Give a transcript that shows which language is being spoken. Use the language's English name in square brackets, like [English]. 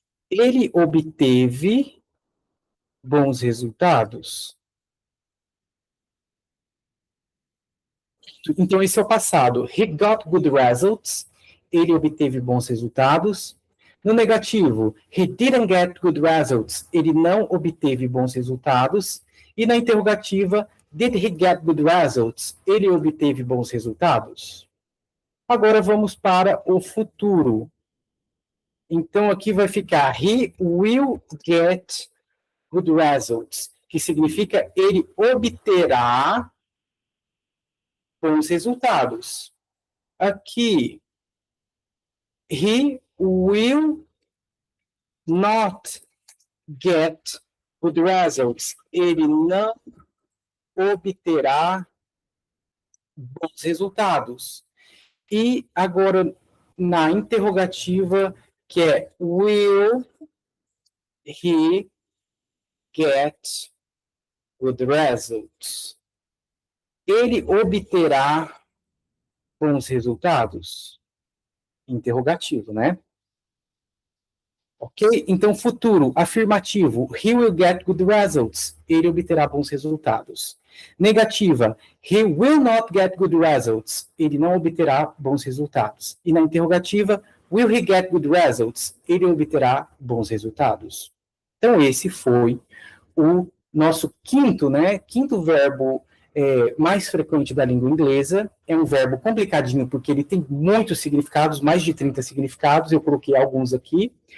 [Portuguese] Ele obteve bons resultados? Então, esse é o passado. [English] He got good results. [Portuguese] Ele obteve bons resultados. No negativo, [English] he didn't get good results. [Portuguese] Ele não obteve bons resultados. E na interrogativa, [English] did he get good results? [Portuguese] Ele obteve bons resultados? Agora vamos para o futuro. Então, aqui vai ficar [English] he will get good results, [Portuguese] que significa ele obterá bons resultados. Aqui, [English] he will not get good results. [Portuguese] Ele não obterá bons resultados. E agora, na interrogativa, que é [English] will he get good results? [Portuguese] Ele obterá bons resultados? Interrogativo, né? Ok? Então, futuro, afirmativo, [English] he will get good results. [Portuguese] Ele obterá bons resultados. Negativa, [English] he will not get good results. [Portuguese] Ele não obterá bons resultados. E na interrogativa, [English] will he get good results? [Portuguese] Ele obterá bons resultados. Então, esse foi o nosso quinto verbo mais frequente da língua inglesa. É um verbo complicadinho, porque ele tem muitos significados, mais de 30 significados, eu coloquei alguns aqui.